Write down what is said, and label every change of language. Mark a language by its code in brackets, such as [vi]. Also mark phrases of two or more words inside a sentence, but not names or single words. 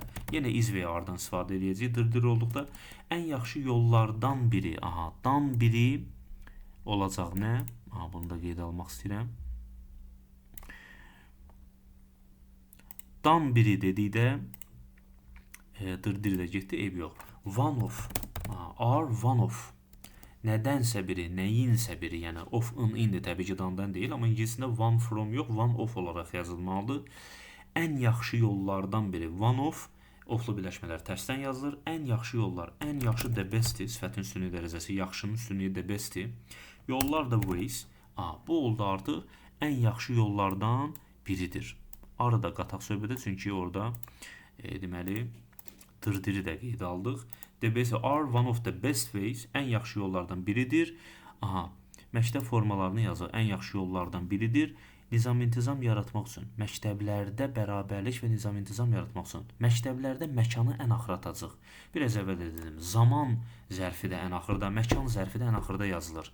[az] Yenə is və ardan istifadə edəcəyik. Dırdır olduqda ən yaxşı yollardan biri. Aha, dan biri olacaq nə? Aha, bunu da qeyd almaq istəyirəm. Dan biri dedikdə dırdır da getdi, eyb yox. [en] One of. Are one of. [az] Nədənsə biri, nəyinsə biri, yəni of-ın indi təbii ki dandan deyil, amma ingiliscəsində [en] one from [az] yox, [en] one of [az] olaraq yazılmalıdır. Ən yaxşı yollardan biri [en] one of, [az] oflu birləşmələr tərsdən yazılır. Ən yaxşı yollar, ən yaxşı [en] the best- [az] dir, sifətin üstünlüyü dərəcəsi, yaxşının üstünlüyü [en] the best- [az] dir. Yollar da ways. Bu oldu artıq ən yaxşı yollardan biridir. Arada qataq söhbətə, çünki orada deməli dırdırı da qeyd aldıq. [en] The best are one of the best ways. [az] Ən yaxşı yollardan biridir. Aha, məktəb formalarını yazır. Ən yaxşı yollardan biridir. Nizam-intizam yaratmaq üçün. Məktəblərdə bərabərlik və nizam-intizam yaratmaq üçün. Məktəblərdə məkanı ən axıra atacaq. Biraz əvvəl dedim. Zaman zərfi də ən axırda, məkan zərfi də ən axırda yazılır.